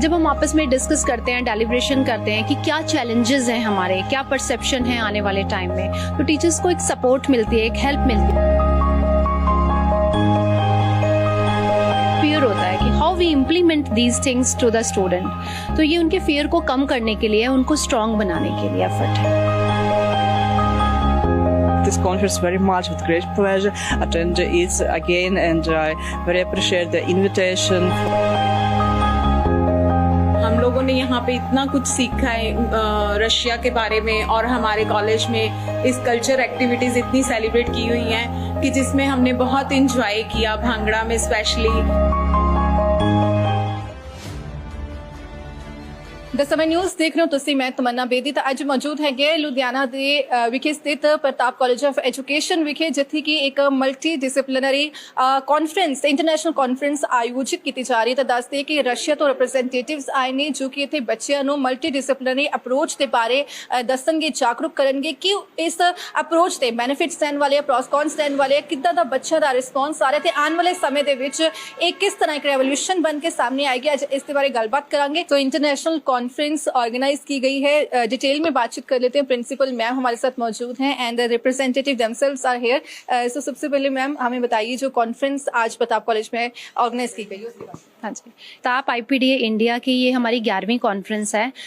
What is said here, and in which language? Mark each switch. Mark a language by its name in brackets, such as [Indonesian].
[Hindi] जब हम आपस में डिस्कस करते हैं, डेलिब्रेशन करते हैं कि क्या चैलेंजेस हैं हमारे, क्या परसेप्शन है आने वाले टाइम में, तो टीचर्स को एक सपोर्ट मिलती है, एक हेल्प मिलती है। फियर होता है कि [English] how we implement these things to the student, [Hindi] तो ये उनके फियर को कम करने के लिए, उनको स्ट्रांग बनाने के लिए एफर्ट है। [English] This conference very much with great pleasure attend it again and I very appreciate the invitation. [Hindi] हम लोगों ने यहाँ पे इतना कुछ सीखा है रशिया के बारे में, और हमारे कॉलेज में इस कल्चर एक्टिविटीज इतनी सेलिब्रेट की हुई हैं कि जिसमें हमने बहुत इंजॉय किया, भांगड़ा में स्पेशली। [Punjabi] ਦ ਸਮੇਂ ਨਿਊਜ਼ ਦੇਖ ਰਹੇ ਹੋ ਤੁਸੀਂ, ਮੈਂ ਤਮੰਨਾ ਬੇਦੀ। ਤਾਂ ਅੱਜ ਮੌਜੂਦ ਹੈਗੇ ਲੁਧਿਆਣਾ ਦੇ ਵਿਖੇ ਸਥਿਤ ਪ੍ਰਤਾਪ ਕਾਲਜ ਆਫ ਐਜੂਕੇਸ਼ਨ ਵਿਖੇ, ਜਿੱਥੇ ਕਿ ਇੱਕ multi disciplinary conference, international conference ਆਯੋਜਿਤ ਕੀਤੀ ਜਾ ਰਹੀ ਹੈ। ਤਾਂ ਦੱਸਦੇ ਕਿ ਰਸ਼ੀਆ ਤੋਂ ਰਿਪਰੈਜ਼ੈਂਟੇਟਿਵਸ ਆਏ ਨੇ, ਜੋ ਕਿ ਇੱਥੇ ਬੱਚਿਆਂ ਨੂੰ ਮਲਟੀ ਡਿਸਪਲਿਨਰੀ ਅਪਰੋਚ ਦੇ ਬਾਰੇ ਦੱਸਣਗੇ, ਜਾਗਰੂਕ ਕਰਨਗੇ ਕਿ ਇਸ ਅਪਰੋਚ ਦੇ ਬੈਨੀਫਿਟਸ ਲੈਣ ਵਾਲੇ, ਪ੍ਰੋਸ ਕੌਨਸ ਲੈਣ ਵਾਲੇ, ਕਿੱਦਾਂ ਦਾ ਬੱਚਿਆਂ ਦਾ ਰਿਸਪੌਂਸ ਆ ਰਿਹਾ ਤੇ ਆਉਣ ਵਾਲੇ ਸਮੇਂ ਦੇ ਵਿੱਚ ਇਹ ਕਿਸ ਤਰ੍ਹਾਂ ਇੱਕ ਰੈਵੋਲੂਸ਼ਨ ਬਣ ਕੇ ਸਾਹਮਣੇ ਆਏਗੀ। ਅੱਜ ਇਸ ਦੇ ਬਾਰੇ ਗੱਲਬਾਤ ਕਰਾਂਗੇ। [Hindi] तो इंटरनेशनल कॉन्फ्रेंस ऑर्गेनाइज की गई है, डिटेल में बातचीत कर लेते हैं। प्रिंसिपल मैम हमारे साथ मौजूद हैं [English] And representative themselves are here. [Hindi] सो सबसे पहले मैम हमें बताइए, जो कॉन्फ्रेंस आज प्रताप कॉलेज में ऑर्गेनाइज की गई है। हाँ जी, ताप IPDA इंडिया की ये हमारी 11वीं कॉन्फ्रेंस है।